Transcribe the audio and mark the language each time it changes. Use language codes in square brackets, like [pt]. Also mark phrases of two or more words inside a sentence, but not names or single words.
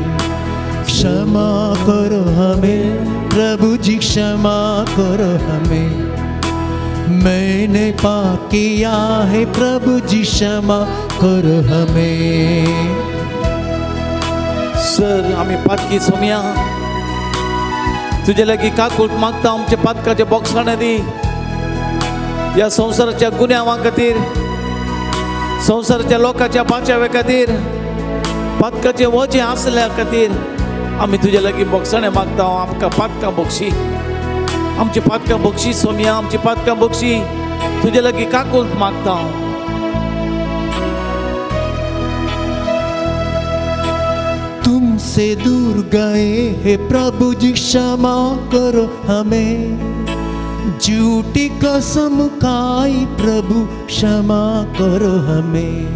[hi] क्षमा करो हमें प्रभु जी, क्षमा करो हमें, मैंने पाप किया है प्रभु जी, क्षमा करो हमें। [kok] सर आम्ही पातकी सोम्या तुझे लागी काकूट मागता आमचे पातकाचे बोगसाणे दी या संवसाराच्या गुन्यांवां खातीर संवसाराच्या लोकांच्या बाचावे खातीर पातकाचे वजें आसल्या खातीर आमी तुजे लागी बोगसाणे मागता आमकां पातकां बक्षी आमची पातकां बक्षी सोम्या आमची पातकां बक्षी तुजे लागी काकूट मागता [hi] तुमसे दूर गए हे प्रभु जी, क्षमा करो हमें, झूठी कसम खाई प्रभु, क्षमा करो हमें।